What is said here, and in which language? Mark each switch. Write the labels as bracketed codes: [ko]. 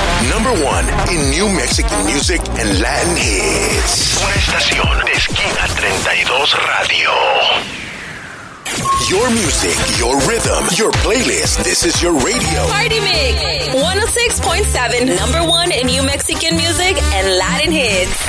[en] Number one in New Mexican music and Latin hits. [es] Una estación de Esquina 32 Radio. [en] Your music, your rhythm, your playlist. This is your radio. Party Mix 106.7, number one in New Mexican music and Latin hits.